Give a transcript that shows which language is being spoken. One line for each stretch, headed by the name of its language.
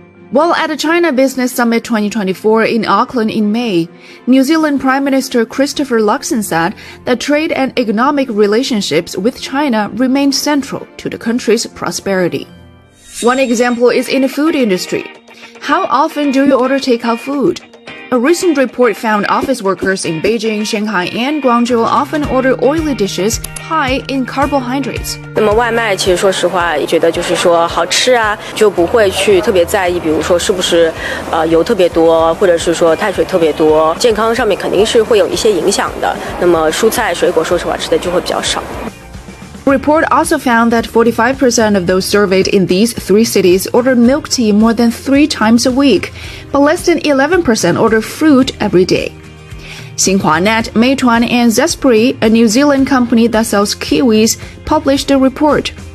English: While at the China Business Summit 2024 in Auckland in May, New Zealand Prime Minister Christopher Luxon said that trade and economic relationships with China remain central to the country's prosperity. One example is in the food industry. How often do you order takeout food? A recent report found office workers in Beijing, Shanghai, and Guangzhou often order oily dishes high in carbohydrates.
Chinese: 那么外卖其实说实话也觉得就是说好吃啊，就不会去特别在意，比如说是不是油特别多，或者是说碳水特别多，健康上面肯定是会有一些影响的。那么蔬菜水果说实话吃的就会比较少。
English: The report also found that 45% of those surveyed in these three cities order milk tea more than 3 times a week, but less than 11% order fruit every day. XinhuaNet, Meituan, and Zespri, a New Zealand company that sells kiwis, published a report.